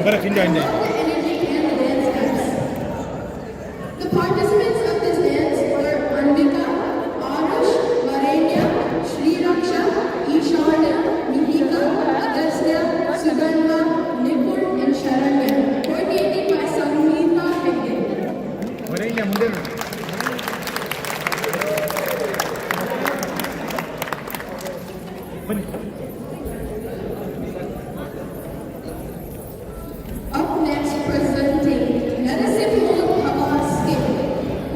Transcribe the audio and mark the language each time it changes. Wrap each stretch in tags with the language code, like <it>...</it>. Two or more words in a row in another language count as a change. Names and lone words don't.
<en>energy and the dance steps. The participants of this dance were Anvika, Arush, Varenya, Shri Raksha, Ishana, Mihika, Agastya, Sugandha, Nipur, and Sharanya, coordinated by Sangeeta Hegde. Up next, presenting Narasimha Bhava skit.</en>